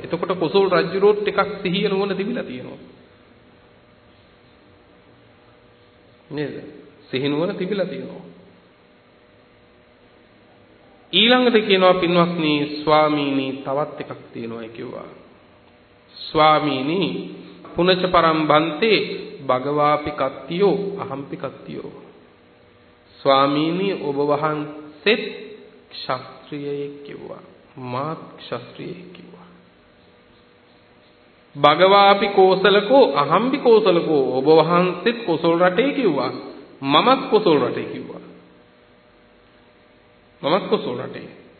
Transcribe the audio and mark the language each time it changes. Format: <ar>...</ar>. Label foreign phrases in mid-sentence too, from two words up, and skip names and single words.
<si>එතකොට කොසල් රජුරෝත් ටිකක් සිහිය නුවණ තිබිලා තියෙනවා. නේද? සිහිය නුවණ තිබිලා තියෙනවා. ඊළඟට කියනවා පින්වත්නි ස්වාමීනි තවත් එකක් තියෙනවායි කිව්වා.</si> <pi>ස්වාමීනි පුනච පරම් බන්තේ භගවාපි කත්තියෝ අහම්පි කත්තියෝ.</pi> <si>ස්වාමීනි ඔබ වහන්සේත් ක්ෂත්‍රියෙක් කිව්වා. මාත් ක්ෂත්‍රියෙක් කිව්වා.</si> <pi>භගවාපි කෝසලකෝ අහම්පි කෝසලකෝ</pi> <si>ඔබ වහන්සේත් කොසල් රටේ කිව්වා. මමත් කොසල් රටේ කිව්වා. මමත් කොසල් රටේ.</si>